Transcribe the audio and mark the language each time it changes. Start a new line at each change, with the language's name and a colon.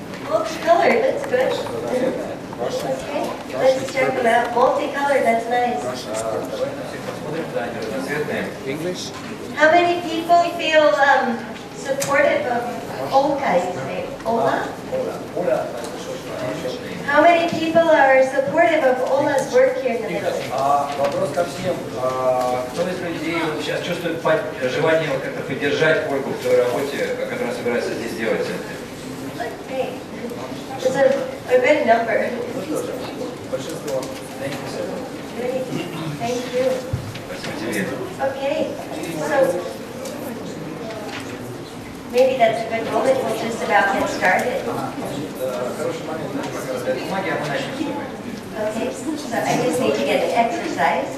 English: Multicolored, that's good. Okay, let's check them out. Multicolored, that's nice.
Russian: Давай на всех посмотрим, да, они разноцветные.
English: English? How many people feel supportive of Olga, you say? Ola?
Russian: Оля,
English: How many people are supportive of Ola's work here in the middle?
Russian: вопрос ко всем. Кто из людей вот сейчас чувствует желание вот как-то поддержать Ольгу в той работе, которую она собирается здесь делать?
English: Okay. It's a good number.
Russian: Большинство.
English: Great. Thank you.
Russian: Спасибо тебе.
English: Okay, so maybe that's a good moment. We'll just about get started.
Russian: Хороший момент, пока раздают бумаги, а мы начнем с тобой.
English: Okay, so I just need to get an exercise.